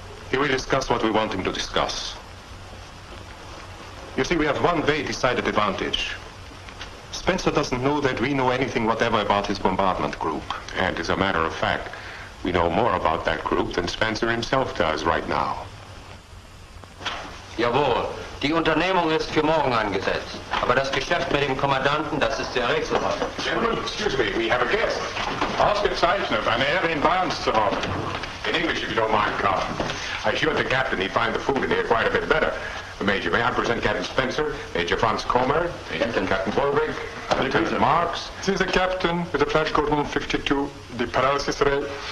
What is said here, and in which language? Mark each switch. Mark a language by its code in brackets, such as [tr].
[en] He will discuss what we want him to discuss. You see, we have one very decided advantage. Spencer doesn't know that we know anything whatever about his bombardment group. And as a matter of fact, we know more about that group than Spencer himself does right now. [de] Jawohl, die Unternehmung ist für morgen angesetzt. Aber das Geschäft mit dem Kommandanten, das ist sehr rätselhaft. [en] Gentlemen, excuse me, we have a guest. [de] Ausgezeichnet, eine Ehre in bei uns zu haben. [en] In English, if you don't mind, Carl. I assured the captain he'd find the food in here quite a bit better. Major, may I present Captain Spencer, Major Franz Comer, Captain Bulwig, Lieutenant Marks. This is the captain with the flash code 152, the paralysis ray.